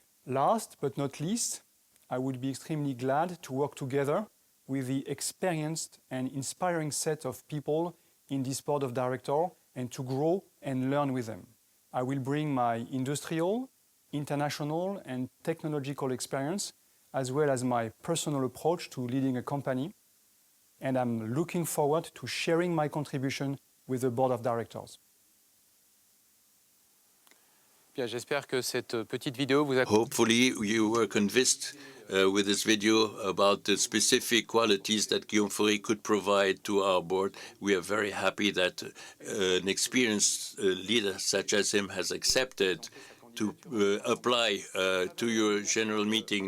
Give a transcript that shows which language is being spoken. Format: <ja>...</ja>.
<en>Last but not least, I would be extremely glad to work together with the experienced and inspiring set of people in this board of directors and to grow and learn with them. I will bring my industrial, international, and technological experience as well as my personal approach to leading a company, and I'm looking forward to sharing my contribution with the board of directors.</en> <fr>J'espère que cette petite vidéo vous a...</fr> <en>Hopefully you were convinced with this video about the specific qualities that Guillaume Faury could provide to our board. We are very happy that an experienced leader such as him has accepted to apply to your general meeting.</en>